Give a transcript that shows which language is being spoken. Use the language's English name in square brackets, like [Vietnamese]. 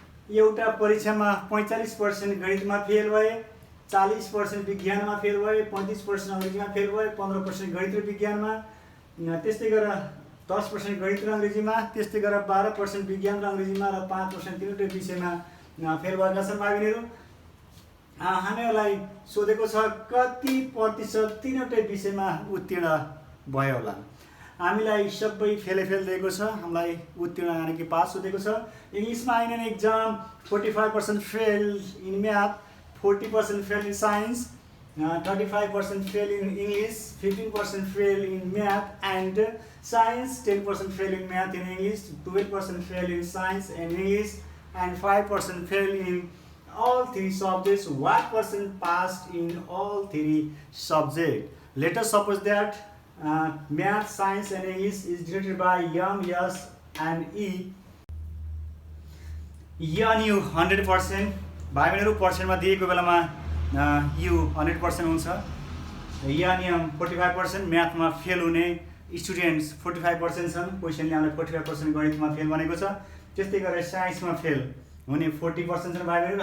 [Nepali] एउटा परीक्षामा 45% गणितमा फेल भए, 40% विज्ञानमा फेल भए, 35% अङ्ग्रेजीमा फेल भए, 15% गणित र विज्ञानमा, त्यस्तै गरेर 10% गणित र अङ्ग्रेजीमा, त्यस्तै गरेर 12% विज्ञान र अङ्ग्रेजीमा र 5% तिनवटै विषयमा फेल भएका छन् भाइ बहिनीहरू। हामीहरूलाई सोधेको छ कति प्रतिशत तिनवटै विषयमा उत्तीर्ण भयो होला। हामीलाई सबै फेल दिएको छ, हामीलाई उत्तीर्ण यानि कि पास सोधेको छ। [English] इङ्ग्लिसमा in an exam 45% fail in math, 40% fail in science, 35% fail in English, 15% fail in math and science, 10% fail in math and English, 12% fail in science and English, and 5% fail in all three subjects. What percent passed in all three subjects? Let us suppose that math, science and English is denoted by M, S and E. [Nepali] N U 100%, भाइ बहिनीहरू पर्सेन्टमा दिएको बेलामा you 100% हुन्छ। Am 45%, म्याथमा fail हुने students 45% छन्। क्वेसनले हामीलाई 45% गणितमा fail भनेको छ। त्यस्तै गरेर साइन्समा फेल हुने 40% छन् भाइ बहिनीहरू।